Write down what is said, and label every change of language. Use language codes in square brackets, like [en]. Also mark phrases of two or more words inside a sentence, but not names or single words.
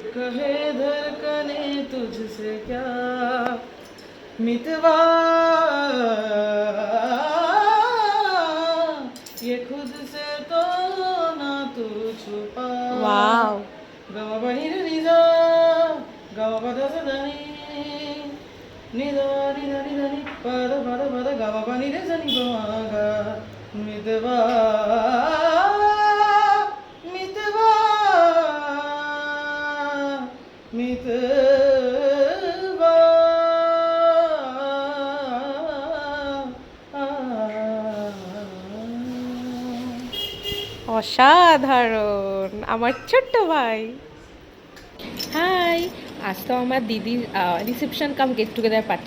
[hi] कहे धड़कने तुझसे क्या मितवा ये खुद से तो ना तू छुपा वाओ गावा बनी रे निजा गावा बदा सदानी निदा निदा निदा नि पदा पदा पदा गावा बनी रे जनी बागा मितवा मितवा मितवा [bn] অসাধারণ আমার ছোট্ট ভাই। হাই, আজ তো আমার দিদির [en] reception cum get together party.